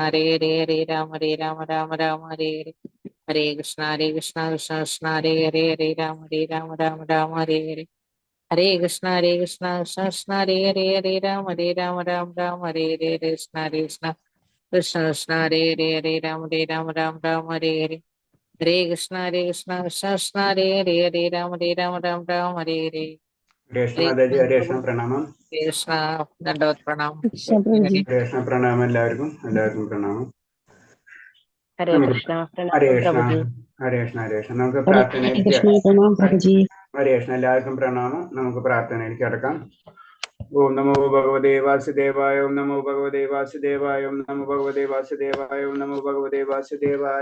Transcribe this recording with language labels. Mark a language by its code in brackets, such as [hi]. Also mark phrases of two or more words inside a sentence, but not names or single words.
[sa] Hare Hare Hare Ram Ram Hare Hare Hare Krishna Krishna Krishna Hare Hare Hare Ram Ram Hare Hare Hare Krishna Krishna Krishna Hare Hare Hare Ram Ram Hare Hare Krishna Krishna Krishna Krishna Hare Hare Hare Ram Ram Hare Hare Hare Krishna Krishna Krishna Hare Hare Hare Ram Ram Hare Hare Krishna Hare [ml] Mataji, Krishna Pranamam. Krishna Dandavat Pranam. Krishna Pranam എല്ലാവർക്കും പ്രണാമം. ഹരേ കൃഷ്ണ ഹരേ പ്രണാമം കൃഷ്ണ പ്രഭുജി. ഹരേ കൃഷ്ണ ഹരേ കൃഷ്ണ. നമുക്ക് ഹരേ പ്രാർത്ഥനയിലേക്ക് കൃഷ്ണ പ്രണാം പ്രഭുജി. ഹരേ കൃഷ്ണ എല്ലാവർക്കും പ്രണാമം. നമുക്ക് പ്രാർത്ഥനയിലേക്ക് കടക്കാം. [sa] ഓം നമോ ഭഗവതേ വാസുദേവായ ഓം നമോ ഭഗവതേ വാസുദേവായ ഓം നമോ ഭഗവതേ വാസുദേവായ ഓം നമോ ഭഗവതേ വാസുദേവായ.